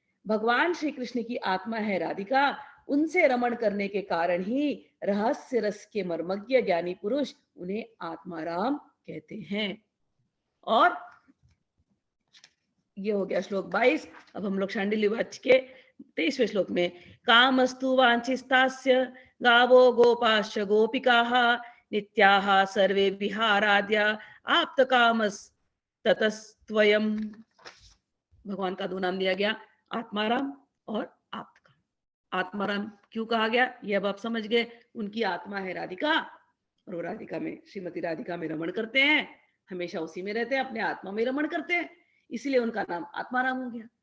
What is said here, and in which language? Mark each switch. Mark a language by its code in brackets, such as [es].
[hi] भगवान श्री कृष्ण की आत्मा है राधिका, उनसे रमण करने के कारण ही रहस्य रस के मर्मज्ञ ज्ञानी पुरुष उन्हें आत्माराम कहते हैं। और ये हो गया श्लोक 22। अब हम लोग शांडिल्य वाच के 23वें श्लोक में, [sa] कामस्तु वांछिस्तास्य गावो गोपाश्च गोपिकाः नित्याः सर्वे विहाराद्या आप्तकामस्ततस्त्वयम्। [hi] भगवान का दो नाम दिया गया, आत्माराम और आप्तकाम। आत्माराम क्यों कहा गया ये अब आप समझ गए। उनकी आत्मा है राधिका और वो राधिका में, श्रीमती राधिका में रमण करते हैं, हमेशा उसी में रहते हैं, अपने आत्मा में रमण करते हैं, इसलिए उनका नाम आत्माराम हो गया।